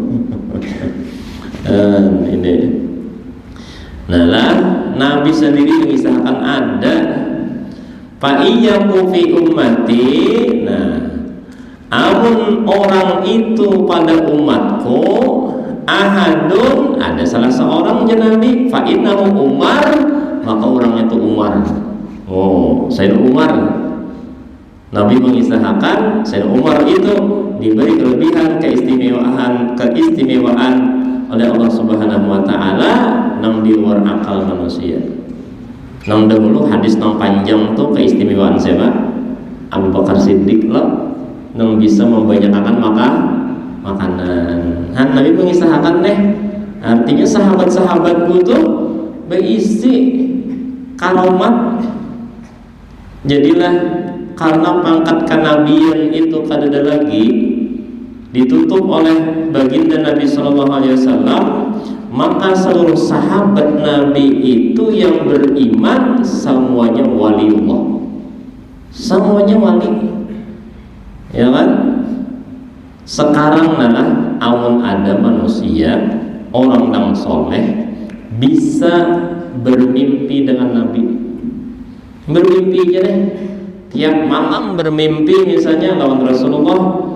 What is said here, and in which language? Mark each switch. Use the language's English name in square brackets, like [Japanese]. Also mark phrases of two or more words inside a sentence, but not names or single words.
[Indonesian] Ini nah lah, Nabi sendiri mengisahkan ada [Arabic] fa'iyyaku fi ummati, [Indonesian] nah amun orang itu pada umatku, ahadun, ada salah seorang je Nabi, fa'innahu Umar, maka orangnya itu Umar. Sayyidina Umar. Nabi mengisahkan Sayyidina Umar itu diberi kelebihan, keistimewaan oleh Allah [Arabic] Subhanahu wa Ta'ala [Indonesian] nang di luar akal manusia. [Banjar] Nang dahulu hadis nang panjang tuh keistimewaan siapa? [Indonesian] Abu Bakar Siddiq lah, nang bisa membanyakan makanan. Nabi mengisahkan Artinya sahabat-sahabatku tuh berisi karomat. Jadilah karena pangkat kenabian itu kadada lagi ditutup oleh baginda Nabi [Arabic] Shallallahu Alaihi Wasallam, [Indonesian] maka seluruh sahabat Nabi itu yang beriman semuanya waliullah, semuanya wali, ya kan? Sekarang nalah amun ada manusia orang yang soleh bisa bermimpi dengan Nabi, bermimpi aja deh, tiap malam bermimpi misalnya lawan Rasulullah.